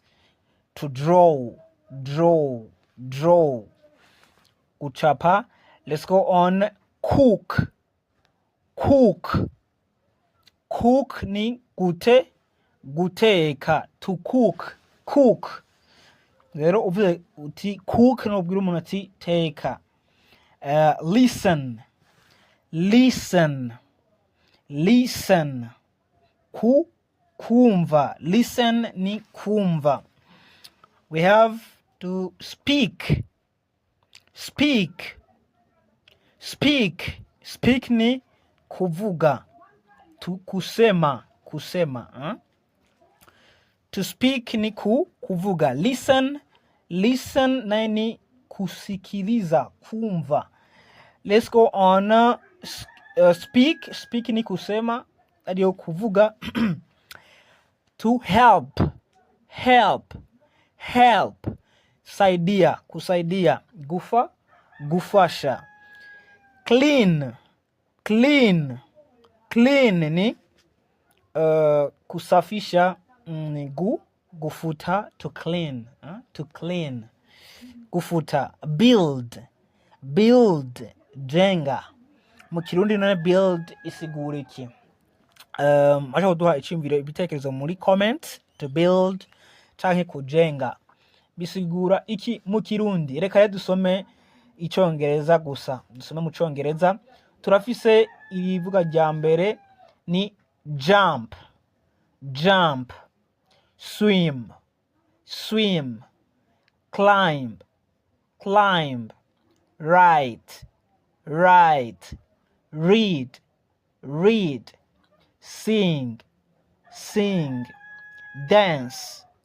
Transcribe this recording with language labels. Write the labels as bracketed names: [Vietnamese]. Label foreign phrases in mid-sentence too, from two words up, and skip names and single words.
[English] To draw. Draw. Kuchapa. Let's go on. Cook. Cook [Rundi] ni guteka. [English] To cook. [Rundi] Rero uvuze uti cook no bwira umuntu ati teka. [English] Listen. Kumva. [Rundi] Listen ni kumva. [English] We have to speak. [Rundi] Speak ni kuvuga. [English] To kusema. To speak [Rundi] ni kuvuga. [Swahili] Listen na ni kusikiliza, kumva. [English] Let's go on. [Swahili] Speak ni kusema, [Rundi] adio kuvuga. [English] To help. [Swahili] Saidia, kusaidia. [Rundi] Gufasha. [Swahili] Clean ni kusafisha, [Rundi] ni gufuta. [English] To clean. Gufuta. Build, [Swahili] jenga. [Rundi] Mu Kirundi none build isigura iki? Acha kuduha icimviro ibitekerezo muri comment. [English] To build [Rundi] canke kujenga bisigura iki mu Kirundi? Reka dusome icongereza gusa. Dusome mu Congereza. Turafise irivuga rya mbere ni jump. [English] Swim. Climb. Write. Read. Sing. Dance.